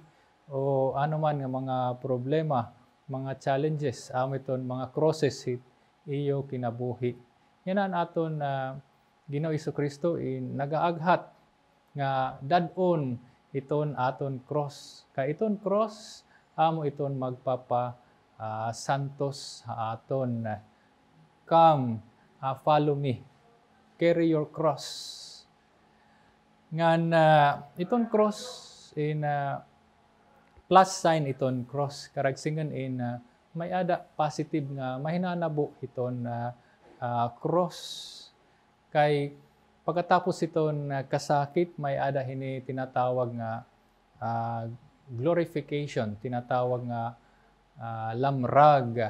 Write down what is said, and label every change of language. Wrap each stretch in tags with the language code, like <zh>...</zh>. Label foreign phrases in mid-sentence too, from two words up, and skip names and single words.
<war>O ano man nga mga problema, mga challenges, iton mga crosses iyo kinabuhi. Yan ang aton Ginoo Jesu-Kristo nagaaghat nga dadon iton aton cross. Kay iton cross amo iton magpapa santos sa aton.</war> <en>Come, follow me. Carry your cross.</en> <war>Ngan iton cross</war> <en>plus sign</en> <war>iton cross. Karagsingan may ada positive nga mahinanabo iton cross. Kay pagkatapos iton kasakit, may ada hini tinatawag nga glorification, tinatawag nga lamrag.</war>